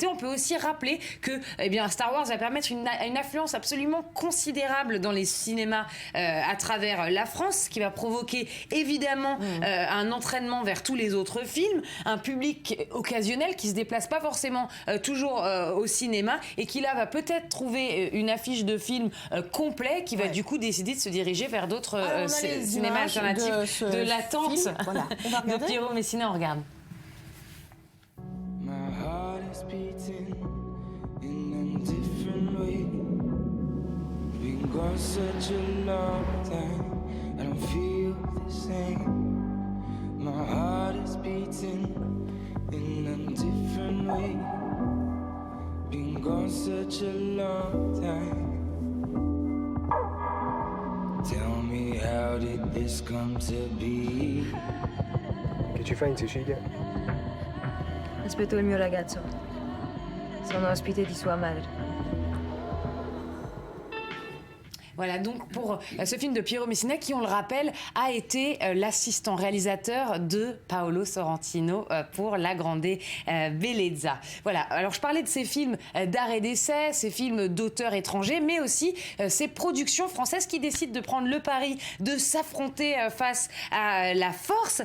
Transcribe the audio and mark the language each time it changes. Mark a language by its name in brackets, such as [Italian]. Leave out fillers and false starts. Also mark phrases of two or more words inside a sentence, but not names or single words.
[French] On peut aussi rappeler que Star Wars va permettre une affluence absolument considérable dans les cinémas à travers la France, ce qui va provoquer évidemment un entraînement vers tous les autres films, un public occasionnel qui se déplace pas forcément toujours au cinéma et qui là va peut-être trouver une affiche de film complet qui va du coup décider de se diriger vers d'autres cinémas alternatifs de L'Attente voilà. de Piero Messina. On regarde. [English] My heart is beating in a different way. Been gone such a long time, I don't feel the same. My heart is beating in a different way. Been gone such a long time. Tell me, how did this come to be? [Italian] Che ci fai in Sicilia? Aspetto il mio ragazzo. Sono ospite di sua madre. [French] Voilà donc pour ce film de Piero Messina qui, on le rappelle, a été l'assistant réalisateur de Paolo Sorrentino pour La Grande Bellezza. Voilà, alors je parlais de ces films d'art et d'essai, ces films d'auteurs étrangers, mais aussi ces productions françaises qui décident de prendre le pari de s'affronter face à la Force.